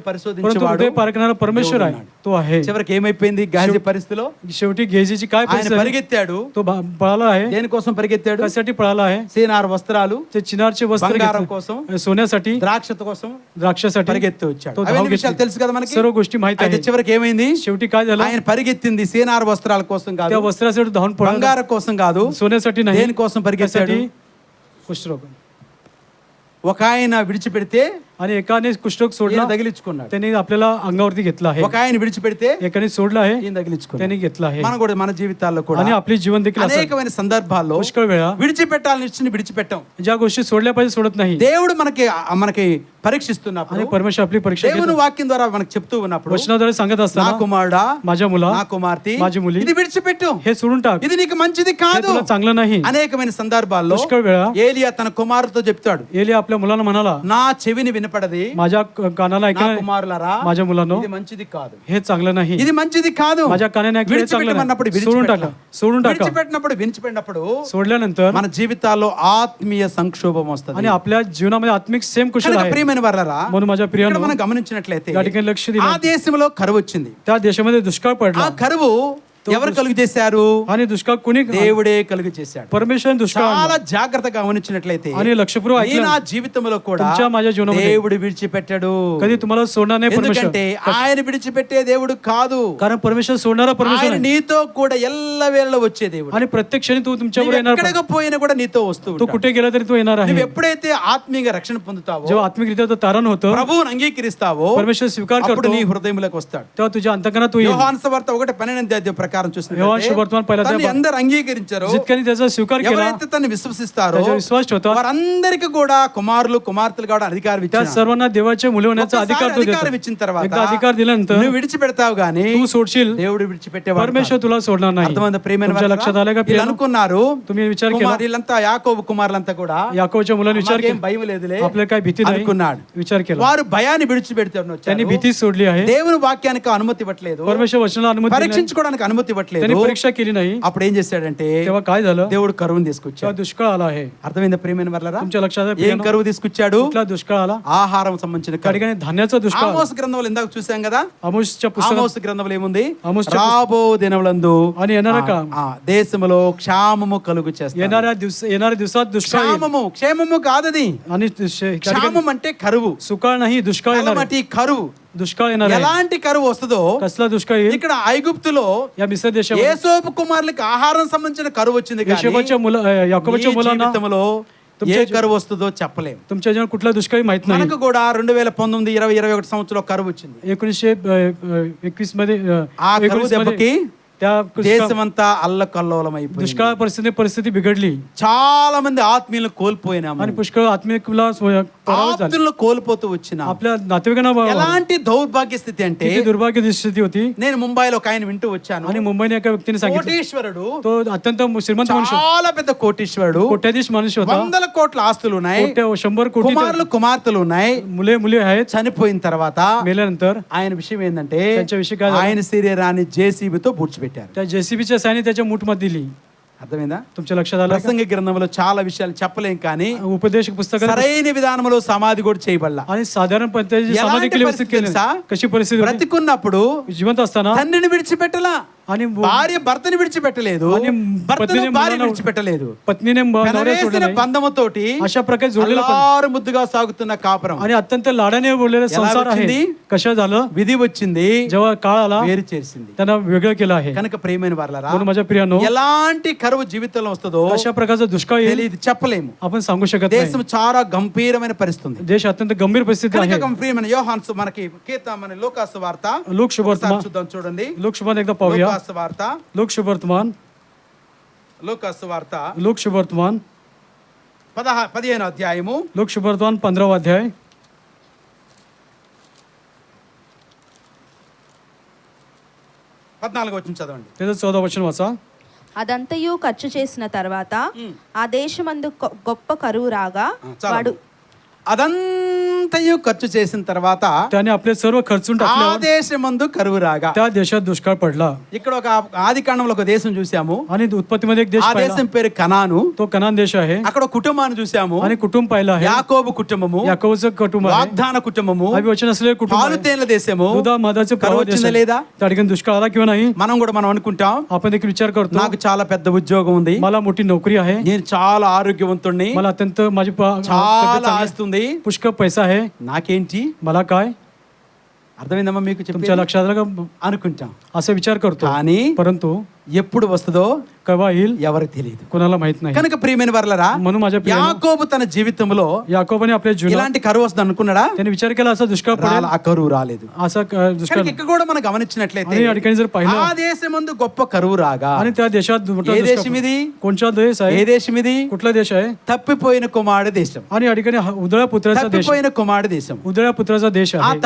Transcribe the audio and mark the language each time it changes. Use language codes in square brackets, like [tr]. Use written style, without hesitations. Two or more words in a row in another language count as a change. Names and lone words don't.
[mr] परंतु [te] పరిశోధించేవాడు [mr] हृदय पारखणारा परमेश्वर आहे, तो आहे. [te] చివరికి ఏమైపోయింది? గెహాజీ పరిస్థితిలో [mr] शेवटी गेहजीची काय [te] ఆయన [mr] परिस्थिती आहे? [te] పరిగెత్తాడు. [mr] तो पळाला आहे. [te] దేనికోసం పరిగెత్తాడు? [mr] कशासाठी पळाला आहे? [te] సీనార్ వస్త్రాలు, [mr] ते चिनारचे वस्त्र, वस्त्र [te] బంగారం [mr] घेतलं. [te] కోసం, [mr] सोन्यासाठी, [te] ద్రాక్షత కోసం [mr] द्राक्षासाठी [te] పరిగెత్తి వచ్చాడు. [mr] तो [te] అవన్నీ [mr] धाव [te] విషయాలు [mr] घेतली. [te] తెలుసు కదా మనకి. [mr] सर्व गोष्टी माहित [te] అయితే [mr] आहे. [te] చివరికి ఏమైంది? [mr] शेवटी काय झालं? [te] ఆయన పరిగెత్తింది సీనార్ వస్త్రాల కోసం [mr] त्या [te] కాదు, [mr] वस्त्रासाठी धावून पळाला. [te] బంగారం కోసం కాదు, [mr] सोन्यासाठी नाही, [te] దేని కోసం పరిగెత్తాడు? [mr] त्यासाठी कुष्ठरोग. [te] ఒక ఆయన విడిచిపెడితే [mr] आणि एकाने कुष्ठरोग सोडला, [te] ఈయన తగిలించుకున్నాడు. [mr] त्याने आपल्याला अंगावरती घेतला आहे. [te] ఒక ఆయన విడిచిపెడితే [mr] एकाने सोडला आहे, [te] ఈయన తగిలించుకున్నాడు. [mr] त्याने घेतला आहे. [te] మన కూడా మన జీవితాల్లో కూడా [mr] आणि आपले जीवन देखील असं [te] అనేకమైన సందర్భాల్లో [mr] पुष्कळ वेळा [te] విడిచిపెట్టాలని ఇచ్చి విడిచిపెట్టాం. [mr] ज्या गोष्टी सोडल्या पाहिजे सोडत नाही. [te] దేవుడు మనకి పరీక్షిస్తున్నప్పుడు, [mr] आणि परमेश्वर आपली परीक्षा [te] దేవుని [mr] घेतो. [te] వాక్యం ద్వారా మనకు చెప్తూ ఉన్నప్పుడు, [mr] वचनाद्वारे सांगत [te] నా [mr] असताना [te] కుమారుడా, [mr] माझ्या मुला, [te] నా కుమార్తె, [mr] माझी मुली, [te] ఇది విడిచిపెట్టు, [mr] हे सोडून टाक, [te] ఇది నీకు మంచిది [mr] हे [te] కాదు. [mr] तुला चांगलं नाही. [te] అనేకమైన సందర్భాల్లో [mr] पुष्कळ वेळा [te] ఏలియా తన కుమారుతో చెప్తాడు, [mr] एली आपल्या मुलांना म्हणाला, [te] నా చెవిని వినపడది, [mr] माझ्या कानाला [te] నా [mr] ऐकलं, [te] కుమారులారా, [mr] माझ्या मुलांनो, [te] ఇది మంచిది కాదు, [mr] हे चांगलं नाही. [te] ఇది మంచిది కాదు. [mr] माझ्या कानाने ऐकलं, हे चांगलं [te] విడిచిపెట్టమన్నప్పుడు [mr] नाही. सोडून टाका, सोडून टाका. [te] విడిచిపెట్టినప్పుడు [mr] सोडल्यानंतर [te] మన జీవితాల్లో ఆత్మీయ సంక్షోభం వస్తుంది. [mr] आणि आपल्या जीवनामध्ये आत्मिक सेम कुशल [te] కనుక [mr] आहे. [te] ప్రియమైన వారలారా, [mr] म्हणून माझ्या [te] ఇక్కడ [mr] प्रियानो, [te] మనం గమనించినట్లయితే [mr] या ठिकाणी लक्ष [te] ఆ [mr] दिलं. [te] దేశంలో కరువు వచ్చింది. [mr] त्या देशामध्ये दुष्काळ [te] ఆ [mr] पडला. [te] కరువు ఎవరు కలుగు చేశారు? [mr] आणि दुष्काळ कोणी? [te] దేవుడే కలుగు చేశాడు. [mr] परमेश्वराने दुष्काळ [te] చాలా [mr] आणला. [te] జాగ్రత్తగా గమనించినట్లయితే [mr] आणि लक्षपूर्वक [te] ఈ నా [mr] ऐकलं, [te] జీవితంలో కూడా [mr] तुमच्या माझ्या जीवनामध्ये [te] దేవుడు విడిచిపెట్టాడు. [mr] कधी तुम्हाला सोडणार नाही परमेश्वर. [te] ఎందుకంటే ఆయన విడిచిపెట్టే దేవుడు కాదు, [mr] कारण परमेश्वर सोडणारा परमेश्वर [te] ఆయన [mr] आहे. [te] నీతో కూడా ఎల్లవేళ వచ్చే దేవుడు. [mr] आणि प्रत्येक क्षणी तू तुमच्यावर [te] నువ్వు [mr] येणार. [te] ఎక్కడికి పోయినా కూడా నీతో వస్తూ [mr] तू [te] ఉంటాడు. [mr] कुठे गेला तरी तू येणार [te] నువ్వు [mr] आहे. [te] ఎప్పుడైతే ఆత్మీయ రక్షణ పొందుతావో, [mr] जेव्हा आत्मिकरित्या तो तारण होतं, [te] ప్రభువుని అంగీకరిస్తావో, [mr] परमेश्वर स्वीकार [te] అప్పుడు [mr] करतो, [te] నీ హృదయంలోకి వస్తాడు. [mr] तेव्हा तुझ्या अंतकरणात तू येईल. [te] యోహాను సువార్త 1:12 ప్రకారం యోహాను సువార్త చూసినట్లయితే [mr] पहिला [te] తన్ని అందరూ అంగీకరించారో, [mr] जितक्यांनी त्याचा स्वीकार केला, [te] ఎవరైతే తన్ని విశ్వసిస్తారో [mr] त्याच्यावर विश्वास ठेवतात, [te] వారందరికీ కూడా కుమారులు కుమార్తెలు కూడా అధికారం [mr] त्या [te] ఇచ్చాడు. [mr] सर्वांना देवाचे मुले होण्याचा अधिकार तो [te] అధికారం [mr] देतो. [te] ఇచ్చిన తర్వాత [mr] एकदा अधिकार दिल्यानंतर [te] నువ్వు విడిచిపెడతావు గానీ [mr] तू सोडशील, [te] దేవుడు విడిచిపెట్టేవాడు [mr] परमेश्वर तुला सोडणार नाही. [te] అర్థమైంది ప్రియమైన [mr] तुमच्या लक्षात आलं का [te] వీళ్ళు [mr] प्रियानो? [te] అనుకున్నారు, [mr] तुम्ही विचार केला, [te] వీళ్ళంతా యాకోబు కుమారులంతా కూడా [mr] याकोबच्या मुलांनी विचार [te] మాకేం [mr] केला, [te] భయం లేదులే [mr] आपल्याला काय भीती नाही [te] అనుకున్నాడు. [mr] विचार केला. [te] వారు భయాన్ని విడిచిపెడతారు, [mr] त्यांनी भीती सोडली आहे. [te] దేవుని వాక్యానికి అనుమతి ఇవ్వట్లేదు, [mr] परमेश्वर वचनाला अनुमती दिली नाही. [te] పరీక్షించుకోవడానికి అనుమతి ఇవ్వట్లేదు. [mr] त्यांनी परीक्षा केली नाही. [te] అప్పుడు ఏం చేశాడంటే [mr] तेव्हा काय झालं? [te] దేవుడు కరువుని తీసుకొచ్చాడు. [mr] तेव्हा दुष्काळ आला आहे. [te] అర్థమైందా ప్రియమైన వర్లరా? [mr] तुमच्या लक्षात आहे [te] ఏం [mr] प्रियानो? [te] కరువు తీసుకొచ్చాడు? [mr] कुठला दुष्काळ आला? [te] ఆహారం సంబంధించిన [mr] त्या [te] కరువు. [mr] ठिकाणी धान्याचा दुष्काळ. [te] ఆమోస్ గ్రంథంలో ఇందాక చూసాం కదా, [mr] आमोसच्या पुस्तकात [te] ఆమోస్ గ్రంథంలో ఏముంది? ఆమోస్ రాబో దినములందు [mr] आणि येणाऱ्या काळ, [te] దేశములో క్షామము కలుగు చేస్తాను. [mr] येणाऱ्या दिवसात दुष्काळ येईल. [te] క్షేమము కాదది, [mr] आणि त्या ठिकाणी [te] క్షామం అంటే కరువు, [mr] सुकाळ नाही, दुष्काळ येणार आहे. [te] కలమటి కరువు. [mr] दुष्काळ येणार आहे. [te] ఎలాంటి కరువు వస్తుందో [mr] कसला दुष्काळ येईल? [te] ఇక్కడ ఐగుప్తులో [mr] या मिस्र देशामध्ये [te] యేసోపు కుమారులకు ఆహారం సంబంధించిన కరువు వచ్చింది కానీ [mr] याकोबाच्या [te] నీ [mr] मुलांना [te] జీవితంలో ఏ కరువు వస్తుందో చెప్పలేం. [mr] तुमच्या जीवनात कुठला दुष्काळी माहित नाही. [te] మనకు కూడా 2019 2021 సంవత్సరంలో కరువు వచ్చింది. [mr] 1921 मध्ये [te] ఆ కరువు [mr] 19 [te] దెబ్బకి [mr] मध्ये त्या [te] దేశమంతా అల్లకల్లోలం అయిపోయింది. [mr] दुष्काळ परिस्थिती बिघडली [te] చాలా మంది ఆత్మీయులను కోల్పోయినాము. [mr] आणि पुष्कळ आत्मिकला पराभव झाला. [te] ఆప్తులను కోల్పోతూ వచ్చిన [mr] आपल्या नातेवाईकांना [te] ఎలాంటి దౌర్భాగ్య స్థితి అంటే, [mr] किती दुर्भाग्य स्थिती होती. [te] నేను ముంబైలో ఒక ఆయన వింటూ వచ్చాను. [mr] आणि मुंबईने एका व्यक्तीने सांगितलं, [te] కోటీశ్వరుడు, [mr] तो अत्यंत श्रीमंत मनुष्य, [te] చాలా పెద్ద కోటీశ్వరుడు, [mr] कोट्याधीश मनुष्य होता. [te] 100 కోట్ల ఆస్తులు ఉన్నాయి, [mr] 100 कोटी [te] కుమారులు కుమార్తెలు ఉన్నాయి. [mr] मुले आहेत. [te] చనిపోయిన తర్వాత [mr] मेल्यानंतर [te] ఆయన విషయం ఏంటంటే, [mr] त्यांच्याविषयी काय झालं? [te] ఆయన శరీరాన్ని జేసీబీతో పూడ్చిపెట్టారు. [mr] त्या जेसीबीच्या साहाय्याने त्याच्या मूठमध्ये दिली. [te] అర్థమైందా? [mr] तुमच्या लक्षात आलं का? [te] ప్రసంగ గ్రంథంలో చాలా విషయాలు చెప్పలేం కానీ [mr] उपदेशक पुस्तकात [te] సరైన విధానంలో సమాధి కూడా చేయబడలా. [mr] आणि साधारण पद्धतीची [te] ఎలాంటి [mr] समाधी केली व्यवस्थित केली परिस्थिती नाही. कशी परिस्थिती होती? [te] బ్రతికున్నప్పుడు [mr] जिवंत असताना [te] తండ్రిని విడిచిపెట్టలా, [mr] आणि [te] భార్య భర్తని విడిచిపెట్టలేదు, [mr] आणि [te] భర్తను పత్నిని భార్య ములాన- విడిచిపెట్టలేదు. [mr] पत्नीने नवऱ्याला [te] పెనవేసిన [mr] सोडलं नाही. [te] బంధముతోటి [mr] अशा प्रकारे जोडलेलं पण [te] అల్లారు ముద్దుగా సాగుతున్న కాపురం [mr] आणि अत्यंत लाडाने बोललेला [te] ఎలా [mr] संसार आहे. [te] వచ్చింది? [mr] कशा झालं? [te] విధి వచ్చింది, [mr] जेव्हा काळ आला [te] వేరు చేసింది. [mr] त्यांना वेगळं केलं आहे. [te] కనుక ప్రియమైన వారలారా, [mr] म्हणून माझ्या प्रियानो, [te] ఎలాంటి కరువు జీవితంలో వస్తుందో [mr] अशा प्रकारचा दुष्काळ येईल [te] తెలియదు, చెప్పలేము. [mr] आपण सांगू शकत [te] దేశం [mr] नाही. [te] చాలా గంభీరమైన పరిస్థితి. [mr] देश अत्यंत गंभीर परिस्थिती [te] కనుక [mr] आहे. [te] గంభీరమైన యోహాను మనకి మన లోకాసు వార్త [mr] लोक शुभवर्तमान, [te] చూద్దాం, చూడండి. [mr] लोक शुभवर्तमान एकदा पाहूया. [te] లోకాసు వార్త, [mr] लोक शुभवर्तमान, [te] లోకాసు వార్త [mr] लोक शुभवर्तमान, [te] 15వ అధ్యాయము [mr] लोक शुभवर्तमान 15वा अध्याय [te] 14వ వచనం చదవండి. [mr] त्याचं 14 वचन वाचा. [te] అదంతయు ఖర్చు చేసిన తర్వాత ఆ దేశమందు గొప్ప కరువు రాగా చాలా వాడు అదంతా అంతయు ఖర్చు చేసిన తర్వాత [mr] त्याने आपले सर्व खर्चून [te] ఆ [mr] टाकल्यावर [te] దేశమందు కరువు రాగా. [mr] त्या देशात दुष्काळ पडला. [te] ఇక్కడ ఒక ఆది కాండంలో ఒక దేశం చూసాము. [mr] आणि उत्पत्तीमध्ये एक देश [te] ఆ [mr] पाहिला, [te] దేశం పేరు కనాను. [mr] तो कनान देश आहे. [te] అక్కడ ఒక కుటుంబాన్ని చూసాము. [mr] आणि कुटुंब पाहिलं आहे, [te] యాకోబు కుటుంబము, [mr] याकोबचं कुटुंब आहे, [te] వాగ్దాన కుటుంబము, [mr] अभिवचन असलेले कुटुंब आहे, [te] పాలుతేనల దేశము. [mr] दुधा मधाचे [te] కరువు [mr] प्रवाह देश [te] వచ్చిందా [mr] आहे. [te] లేదా? [mr] त्या ठिकाणी दुष्काळ आला किंवा नाही [te] మనం అనుకుంటాం [mr] आपण देखील विचार करतो. [te] నాకు చాలా పెద్ద ఉద్యోగం ఉంది, [mr] मला मोठी नोकरी आहे, [te] నేను చాలా ఆరోగ్యవంతుణ్ణి, [mr] मला अत्यंत माझी तब्येत [te] చాలా [mr] चांगली, [te] ఆస్తి ఉంది, [mr] पुष्कळ पैसा आहे, [te] నాకేంటి? [mr] मला काय? [te] అర్థమైందమ్మా మీకు [mr] तुमच्या [te] చెప్పేది? [mr] लक्षात आलं का? [te] అనుకుంటాం. [mr] असा विचार करतो, [te] కానీ [mr] परंतु [te] ఎప్పుడు వస్తుందో [mr] केव्हा येईल [te] ఎవరికి తెలియదు. [mr] कोणाला माहित नाही. [te] కనుక ప్రియమైన వర్లరా, [mr] म्हणून माझ्या प्रियानो, [te] యాకోబు తన జీవితంలో [mr] याकोबाने आपल्या जीवनात [te] ఇలాంటి కరువు వస్తుంది అనుకున్నాడా? [mr] त्याने विचार केला असा दुष्काळ पडेल, [te] ఆ కరువు రాలేదు. [mr] असा दुष्काळ. [te] కనుక ఇక్కడ కూడా మనం గమనించినట్లయితే [mr] आणि या ठिकाणी जर [te] ఆ [mr] पाहिलं [te] దేశమందు గొప్ప కరువు రాగా. [mr] आणि त्या देशात मोठा [te] ఏ [mr] दुष्काळ [te] దేశం ఇది? [mr] पडला. कोणचा देश [te] ఏ [mr] आहे? [te] దేశం ఇది? [mr] कुठला देश आहे? [te] తప్పిపోయిన కుమారుడు దేశం. [mr] आणि या ठिकाणी उदळ्या पुत्राचा देश, [te] తప్పిపోయిన కుమారుడు దేశం. [mr] उदळ्या पुत्राचा देश [te] ఆ [mr] आहे.